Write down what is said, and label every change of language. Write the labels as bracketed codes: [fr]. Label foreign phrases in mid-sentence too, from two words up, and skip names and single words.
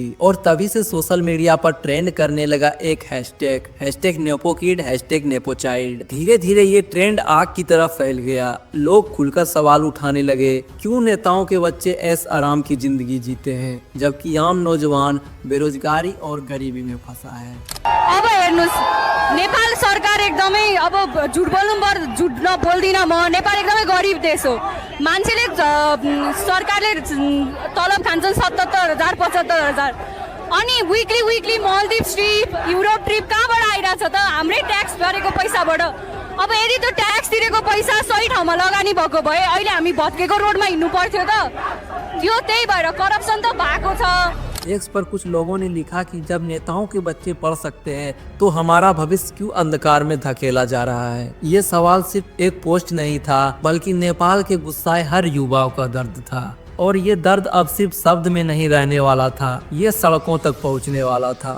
[hi] और तभी से सोशल मीडिया पर ट्रेंड करने लगा एक हैशटैग नेपोकिड, #नेपोचाइल्ड। धीरे धीरे ये ट्रेंड आग की तरह फैल गया। लोग खुलकर सवाल उठाने लगे, क्यों नेताओं के बच्चे ऐश आराम की जिंदगी जीते हैं जबकि आम नौजवान बेरोजगारी और गरीबी में फंसा है। [ne] अब हेर्नुस्, नेपाल सरकार एकदमै, अब झुट बोल्दिन म, नेपाल एकदमै गरिब देश हो। मान्छेले सरकारले तलब खान्छन् 77,000 75,000, अनि [en] weekly Maldives trip, Europe trip [ne] कहाँबाट आइरहेछ त? हाम्रै ट्याक्स भरेको पैसाबाट। अब यदि त्यो ट्याक्स तिरेको पैसा सही ठाउँमा लगानी भएको भए अहिले हामी भत्केको रोडमा हिँड्नु पर्थ्यो त? यो त्यही भएर करप्सन त भएको छ। [hi] एक्स पर कुछ लोगों ने लिखा कि जब नेताओं के बच्चे पढ़ सकते हैं तो हमारा भविष्य क्यों अंधकार में धकेला जा रहा है। ये सवाल सिर्फ एक पोस्ट नहीं था, बल्कि नेपाल के गुस्साए हर युवाओं का दर्द था। और ये दर्द अब सिर्फ शब्द में नहीं रहने वाला था, ये सड़कों तक पहुंचने वाला था।